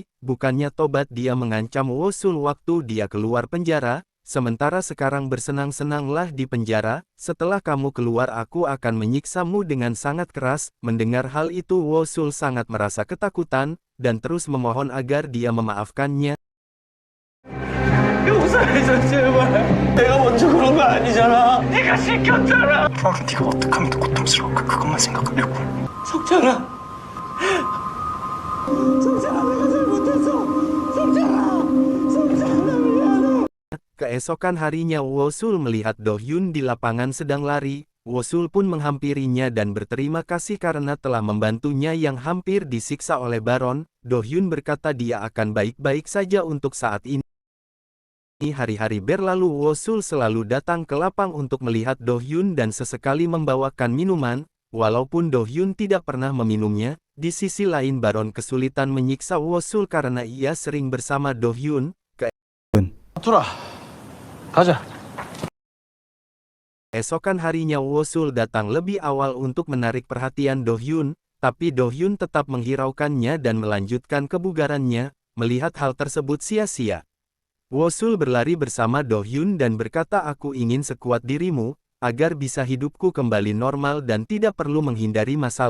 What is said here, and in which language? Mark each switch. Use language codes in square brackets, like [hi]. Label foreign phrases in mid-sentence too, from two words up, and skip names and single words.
[id] Bukannya tobat dia mengancam Wosul waktu dia keluar penjara, sementara sekarang bersenang-senanglah di penjara. Setelah kamu keluar aku akan menyiksamu dengan sangat keras. Mendengar hal itu Wosul sangat merasa ketakutan, dan terus memohon agar dia memaafkannya. [ko] 용서해줘 제발. 내가 먼저 그런 거 아니잖아. 네가 시켰잖아. 네가 어떻게 하면 더 고통스러울까 그것만 생각하려고. 석찬아. 석찬아 내가 잘못했어. 석찬아. 석찬아 미안해. [id] Keesokan harinya Wosul melihat Do Hyun di lapangan sedang lari. Wosul pun menghampirinya dan berterima kasih karena telah membantunya yang hampir disiksa oleh Baron. Do Hyun berkata dia akan baik-baik saja untuk saat ini. Hari-hari berlalu Wosul selalu datang ke lapang untuk melihat Do Hyun dan sesekali membawakan minuman. Walaupun Do Hyun tidak pernah meminumnya, di sisi lain Baron kesulitan menyiksa Wosul karena ia sering bersama Do Hyun. [ko] 돌아. 가자. [id] Esokan harinya Wosul datang lebih awal untuk menarik perhatian Do Hyun, tapi Do Hyun tetap menghiraukannya dan melanjutkan kebugarannya. Melihat hal tersebut sia-sia, Wosul berlari bersama Do Hyun dan berkata aku ingin sekuat dirimu, agar bisa hidupku kembali normal dan tidak perlu menghindari masalah.